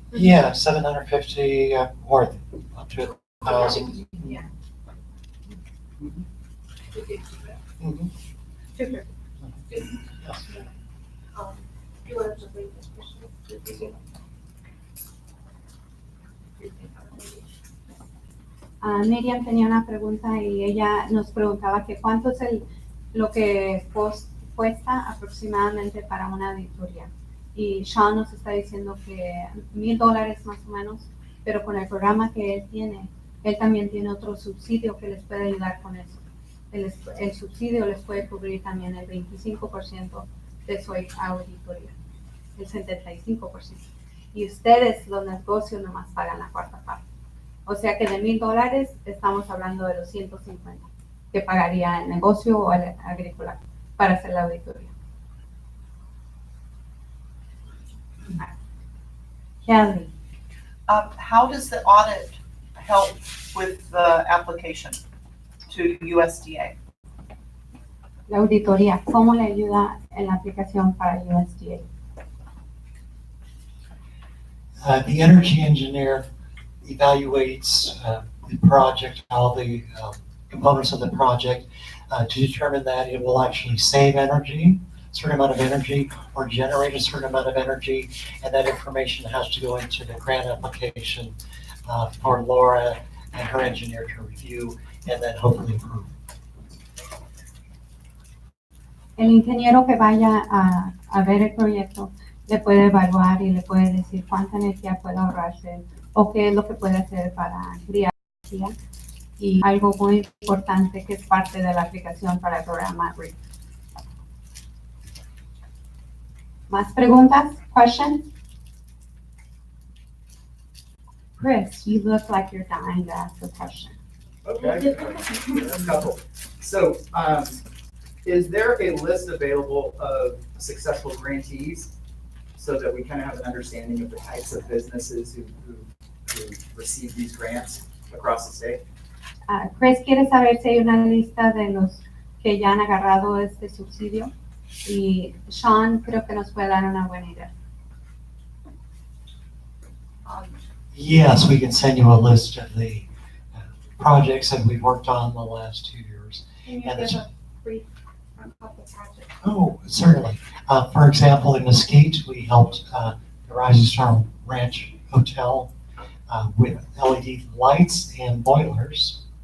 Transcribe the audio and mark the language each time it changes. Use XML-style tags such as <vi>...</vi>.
<en>Yeah, 750 or up to 1,000. Yeah. Mhm. Super. Yes. You want to bring this question?</en> <es>Miriam tenía una pregunta y ella nos preguntaba que cuánto es lo que cuesta aproximadamente para una auditoría. Y Sean nos está diciendo que $1,000 más o menos, pero con el programa que él tiene, él también tiene otro subsidio que les puede ayudar con eso. El subsidio les puede cubrir también el 25% de su auditoría, el 75%. Y ustedes, los negocios, nomás pagan la cuarta parte. O sea que de $1,000 estamos hablando de los 150 que pagaría el negocio o el agrícola para hacer la auditoría.</es> <en>Kelly, How does the audit help with the application to USDA?</en> <es>la auditoría, ¿cómo le ayuda en la aplicación para USDA?</es> <en>The energy engineer evaluates the project, all the components of the project to determine that it will actually save energy, a certain amount of energy, or generate a certain amount of energy, and that information has to go into the grant application for Laura and her engineer to review and then hopefully approve.</en> <es>El ingeniero que vaya a ver el proyecto le puede evaluar y le puede decir cuánta energía puede ahorrarse o qué es lo que puede hacer para criar energía. Y algo muy importante que es parte de la aplicación para el programa REAP. ¿Más preguntas?</es> <en>Questions? Chris, you look like you're dying to ask a question. Okay, a couple. So, is there a list available of successful grantees so that we kind of have an understanding of the types of businesses who receive these grants across the state?</en> <es>Chris quiere saber si hay una lista de los que ya han agarrado este subsidio y Sean creo que nos puede dar una buena idea.</es> <en>Yes, we can send you a list of the projects that we've worked on the last 2 years. Can you And give it's- a brief on a couple projects? Oh, certainly. For example, in Mesquite, we helped the Rising Star Ranch Hotel with LED lights and boilers.</en>